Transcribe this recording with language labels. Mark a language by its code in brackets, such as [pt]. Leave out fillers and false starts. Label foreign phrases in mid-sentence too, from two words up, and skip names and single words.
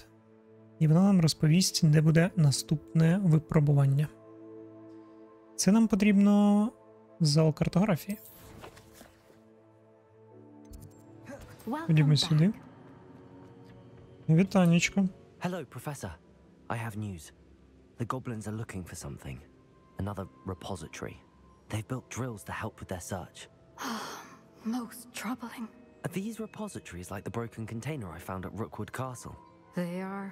[uk] І вона нам розповість, де буде наступне випробування. Це нам потрібно зал картографії. Ходімо сюди. Вітанечко. [en] Hello, Professor. I have news. The goblins are looking for something. Another repository. They've built drills to help with their search. Most troubling. Are these repositories like the broken container I found at Rookwood Castle? They are.